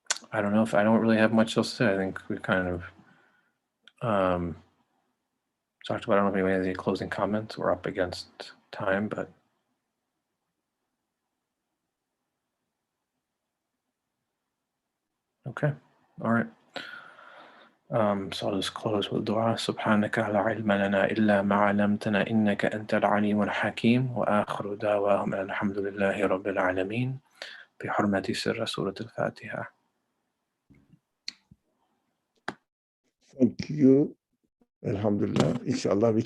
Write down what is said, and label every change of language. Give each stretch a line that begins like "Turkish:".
English: I don't know if I don't really have much else to say. I think we kind of talked about. I don't know if anybody has any closing comments. We're up against time, but okay, all right. So I'll just close with dua.
Arabic: سبحانك لا علم لنا إلا ما علمتنا إنك أنت العليم الحكيم وآخر دعواهم الحمد لله رب العالمين بحرمة سر سورة الفاتحة.
English: Thank you. Alhamdulillah. Inshallah, we can